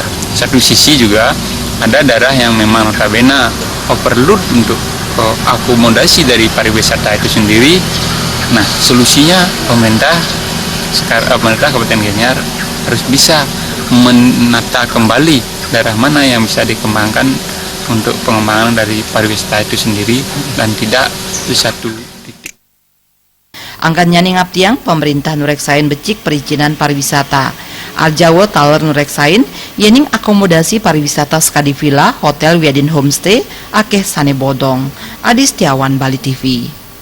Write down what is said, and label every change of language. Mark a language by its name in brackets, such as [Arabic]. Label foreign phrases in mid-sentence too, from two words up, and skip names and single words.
[Indonesian] Satu sisi juga ada daerah yang memang notabene overload untuk akomodasi dari pariwisata itu sendiri. Nah, solusinya pemerintah Kabupaten Gianyar harus bisa menata kembali daerah mana yang bisa dikembangkan untuk pengembangan dari pariwisata itu sendiri dan tidak di satu titik. [Balinese] Angkannya ngaptiang pemerintah nureksain becik perizinan pariwisata. Arjawa taler nureksain yening akomodasi pariwisata skadi villa, hotel wiadin homestay akeh sane bodong. [Indonesian] Adi Setiawan, Bali TV.